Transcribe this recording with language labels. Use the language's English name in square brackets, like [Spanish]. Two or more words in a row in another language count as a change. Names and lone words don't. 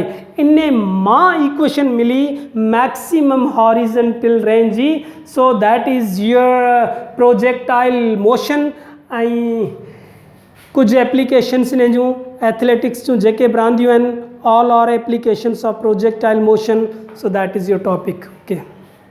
[Sindhi] इन मां इक्वेशन मिली [English] maximum horizontal range [Sindhi] जी, [English] so that is your projectile motion. [Sindhi] ऐं कुछ एप्लीकेशंस इन जूं एथलेटिक्स जूं जेके बि रांदियूं आहिनि, [English] all are applications of projectile motion, so that is your topic. ओके।